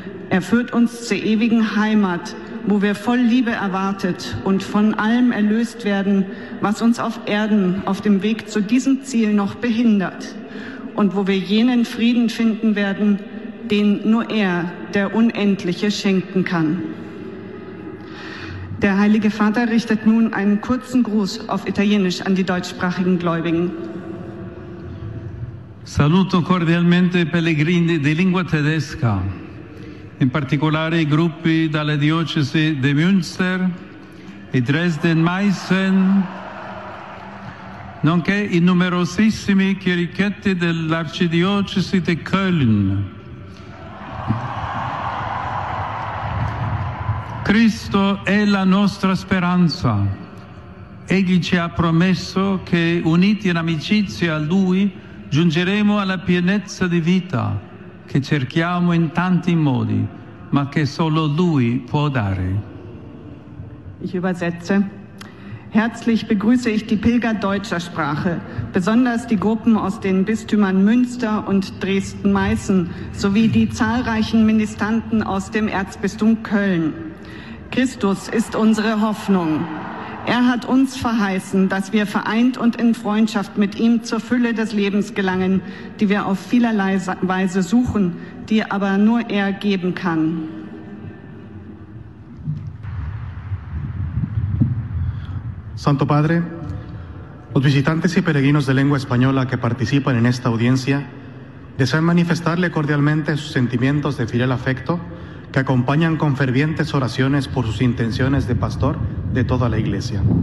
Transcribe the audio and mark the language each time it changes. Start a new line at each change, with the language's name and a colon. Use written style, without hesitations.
German: Er führt uns zur ewigen Heimat, wo wir voll Liebe erwartet und von allem erlöst werden, was uns auf Erden auf dem Weg zu diesem Ziel noch behindert und wo wir jenen Frieden finden werden, den nur er, der Unendliche, schenken kann. Der Heilige Vater richtet nun einen kurzen Gruß auf Italienisch an die deutschsprachigen Gläubigen.
Italian: Saluto cordialmente pellegrini di lingua tedesca, in particolare i gruppi dalle diocesi di Münster e Dresden-Meißen, nonché i numerosissimi chierichetti dell'arcidiocesi di Köln. Cristo è la nostra speranza. Egli ci ha promesso che, uniti in amicizia a Lui, giungeremo alla pienezza di vita che cerchiamo in tanti modi, ma che solo Lui può dare.
German: Ich übersetze. Herzlich begrüße ich die Pilger deutscher Sprache, besonders die Gruppen aus den Bistümern Münster und Dresden-Meißen, sowie die zahlreichen Ministranten aus dem Erzbistum Köln. Christus ist unsere Hoffnung. Er hat uns verheißen, dass wir vereint und in Freundschaft mit ihm zur Fülle des Lebens gelangen, die wir auf vielerlei Weise suchen, die aber nur er geben kann.
Spanish: Santo Padre, los visitantes y peregrinos de lengua española que participan en esta audiencia desean manifestarle cordialmente sus sentimientos de fiel afecto que acompañan con fervientes oraciones por sus intenciones de pastor de toda la Iglesia.